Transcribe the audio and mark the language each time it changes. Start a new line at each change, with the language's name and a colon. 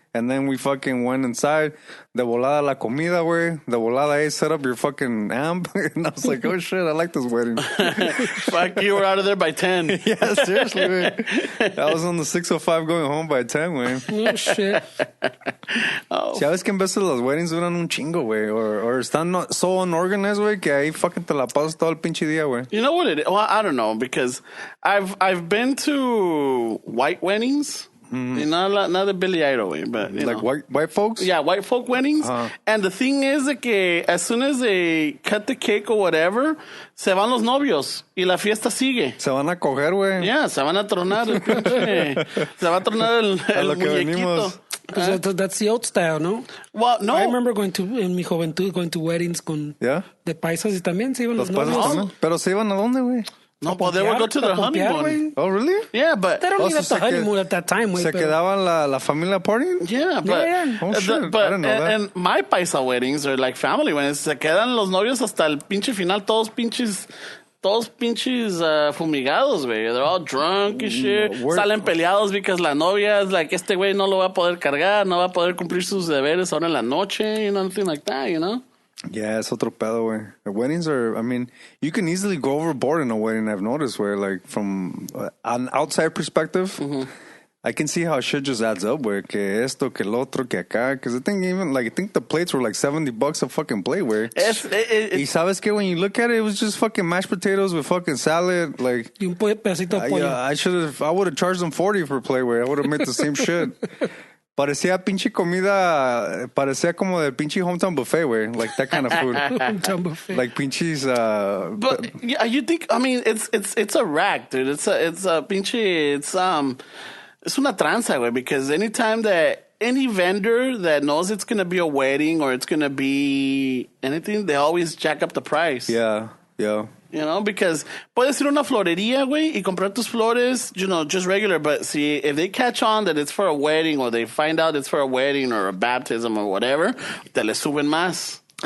English: And then we fucking went inside.
Spanish: De volada la comida,
English: way.
Spanish: De volada,
English: hey, set up your fucking amp. And I was like, oh shit, I like this wedding. Fuck, you were out of there by 10. Yeah, seriously, way. I was on the 605 going home by 10, way. Oh, shit.
Spanish: Si sabes que en veces las weddings duran un chingo, güey. Or están
English: so unorganized,
Spanish: güey, que ahí fucking te la pasas todo el pinche día, güey.
English: You know what it is? Well, I don't know, because I've been to white weddings. Not the Billy Idol way, but like white folks. Yeah, white folk weddings. And the thing is that que as soon as they cut the cake or whatever,
Spanish: se van los novios y la fiesta sigue. Se van a coger, güey. Yeah, se van a tronar el pinche. Se va a tronar el muñequito.
English: That's the old style, ¿no? Well, no. I remember
Spanish: en mi juventud
English: going to weddings
Spanish: con de paisas y también se iban los novios. Pero se iban a dónde, güey?
English: No, but they would go to their honeymoon. Oh, really? Yeah, but... They don't need the honeymoon at that time, güey.
Spanish: ¿Se quedaban la familia partying?
English: Yeah, but... Yeah. Oh, shit. I didn't know that. And my paisa weddings are like family weddings.
Spanish: Se quedan los novios hasta el pinche final, todos pinches fumigados, güey.
English: They're all drunk and shit.
Spanish: Salen peleados because la novia es like, este güey no lo va a poder cargar, no va a poder cumplir sus deberes ahora en la noche,
English: nothing like that, Yeah, it's
Spanish: otro pedo, güey.
English: The weddings are, I mean, you can easily go overboard in a wedding, I've noticed, where, like, from an outside perspective, I can see how shit just adds up, güey.
Spanish: Que esto, que el otro, que acá.
English: Because I think the plates were like $70 a fucking plate, güey.
Spanish: Y sabes que
English: when you look at it, it was just fucking mashed potatoes with fucking salad, like.
Spanish: Y un pedacito de pollo.
English: I would have charged them 40 for a plate, güey. I would have made the same shit.
Spanish: Parecía pinche comida, parecía como del pinche hometown buffet, güey.
English: Like that kind of food. Hometown buffet. Like pinches. But yeah, you think? I mean, it's a rack, dude.
Spanish: It's a pinche. It's una tranza, güey.
English: Because anytime that any vendor that knows it's gonna be a wedding or it's gonna be anything, they always jack up the price. Yeah.
Spanish: Because puedes ir a una florería, güey, y comprar tus flores,
English: just regular. But see, if they catch on that it's for a wedding or they find out it's for a wedding or a baptism or whatever,
Spanish: te le suben más.